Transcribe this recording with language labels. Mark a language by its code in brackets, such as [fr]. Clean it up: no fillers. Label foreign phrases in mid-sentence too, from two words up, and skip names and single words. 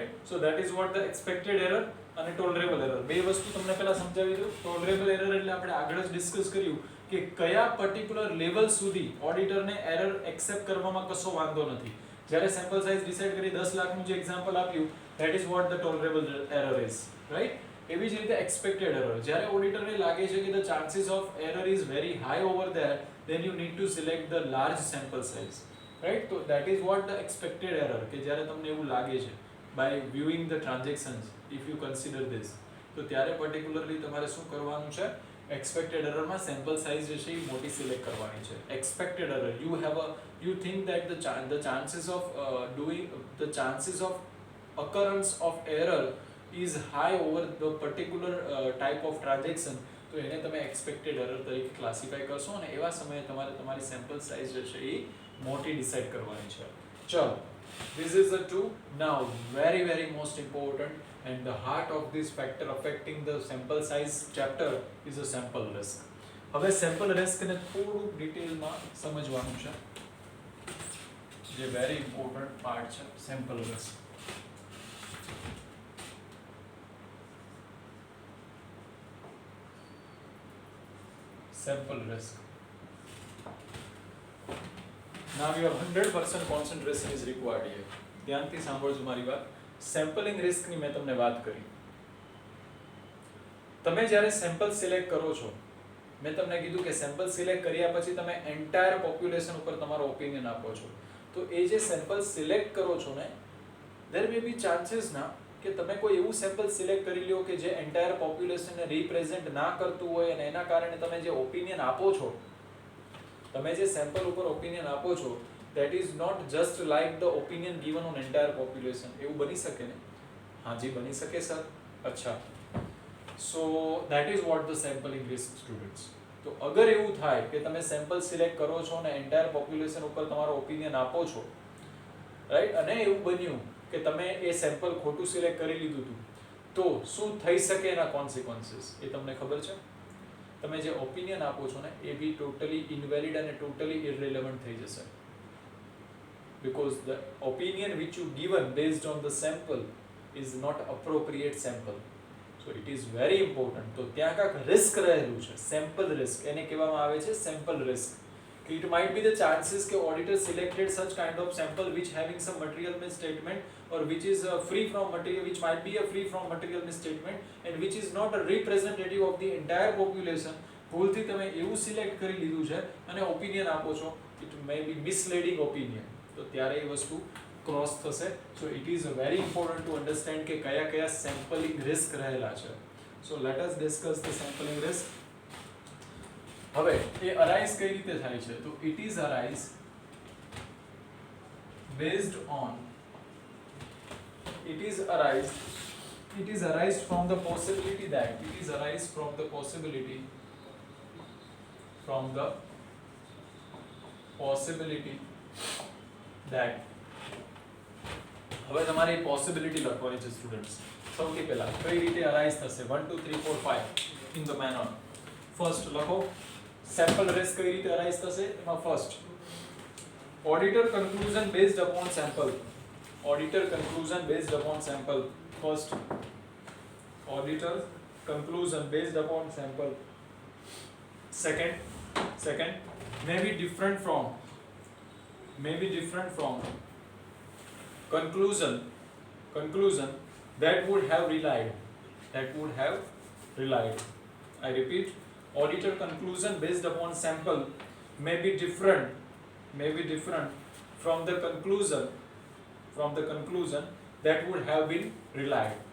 [en] So that is what the expected error અને tolerable error. [gu] બે વસ્તુ તમને પહેલા સમજાવી દઉં. [en] tolerable error [gu] એટલે આપણે આગળ જ ડિસ્કસ કર્યું કે કયા [en] particular level [gu] સુધી ઓડિટરને [en] error accept [gu] કરવામાં કશો વાંધો નથી. જ્યારે [en] sample size [gu] ડિસાઈડ કરી 10 લાખનું જે એક્ઝામ્પલ આપ્યું, [en] that is what the tolerable error is, right? [gu] એવી જ રીતે [en] expected error, [gu] જ્યારે ઓડિટરને લાગે છે કે [en] the chances of error is very high over there, then you need to select the large sample size, right? So that is what the expected error, [gu] કે જ્યારે તમને એવું લાગે છે [en] by viewing the transactions, if you consider this, [gu] તો ત્યારે particularly તમારે શું કરવાનું છે? [en] expected error [gu] માં [en] sample size [gu] જે છે એ મોટી સિલેક્ટ કરવાની છે. [en] expected error, you think that the chances of occurrence of error is high over the particular type of transaction, [gu] તો એને તમે [en] expected error [gu] તરીકે ક્લાસિફાઈ કરશો અને એવા સમયે તમારે તમારી [en] sample size [gu] જે છે એ મોટી ડિસાઈડ કરવાની છે. ચલો, [en] this is the two. Now very most important and the heart of this factor affecting the sample size chapter is a sample risk. [gu] હવે [en] sample risk [gu] ને થોડું ડિટેલમાં સમજવાનું છે, જે [en] very important part [gu] છે [en] sample risk. Sample risk. Now your 100% concentration is required here. [gu] ધ્યાનથી સાંભળજો મારી વાત. [en] sampling risk [gu] મેં તમને વાત કરી. તમે જ્યારે [en] sample select [gu] કરો છો, મેં તમને કીધું કે [en] sample select [gu] કર્યા પછી તમે [en] entire population [gu] ઉપર તમારો ઓપિનિયન આપો છો. તો એ જે [en] sample select [gu] કરો છો ને, [en] there may be chances [gu] ના કે તમે કોઈ એવું [en] sample select [gu] કરી લ્યો કે જે [en] entire population [gu] રિપ્રેઝેન્ટ ના કરતું હોય અને એના કારણે તમે જે ઓપિનિયન આપો છો, તમે જે સેમ્પલ ઉપર ઓપિનિયન આપો છો, [en] that is not just like the opinion given on entire population. [gu] એવું બની શકે ને? હાજી બની શકે સર. અચ્છા, [en] so that is what the sampling risk, students. [gu] તો અગર એવું થાય કે તમે [en] sample select [gu] કરો છો અને [en] entire population [gu] ઉપર તમારો ઓપિનિયન આપો છો, રાઈટ, અને એવું બન્યું કે તમે એ સેમ્પલ ખોટું સિલેક્ટ કરી લીધું હતું, તો શું થઈ શકે એના કોન્સિક્વન્સીસ એ તમને ખબર છે? તમે જે ઓપિનિયન આપો છો ને એ બી [en] totally invalid [gu] અને [en] totally irrelevant [gu] થઈ જશે, [en] because the opinion which you given based on the sample is not appropriate sample. So it is very important. [gu] તો ત્યાં કાંક રિસ્ક રહેલું છે, [en] sample risk, [gu] એને કહેવામાં આવે છે [en] sample risk, It might be the chances that auditor selected such kind of sample which having some material misstatement or which is free from material, which might be a free from material misstatement and which is not a representative of the entire population. [gu] ભૂલથી તમે એવું સિલેક્ટ કરી લીધું છે અને ઓપિનિયન આપો છો, [en] it may be misleading opinion, [gu] તો ત્યારે એ વસ્તુ ક્રોસ થશે. [en] So it is very important to understand [gu] કે કયા કયા [en] sampling risk [gu] રહેલા છે. [en] So let us discuss the sampling risk. [gu] હવે એ અરાઇઝ કઈ રીતે થાય છે? [en] તો it is arise based on, it is arise from the possibility that, [gu] હવે તમારે પોસિબિલિટી લખવાની છે સ્ટુડન્ટ્સ. સૌથી પહેલા કઈ રીતે અરાઇઝ થશે? 1 2 3 4 5 [en] in the manner. [gu] ફર્સ્ટ લખો [en] sample race [gu] કઈ રીતે અરાઇઝ થશે. [en] એમાં first auditor conclusion based upon sample. first auditor conclusion based upon sample. second may be different from conclusion that would have relied. I repeat, auditor conclusion based upon sample may be different from the conclusion that would have been relied.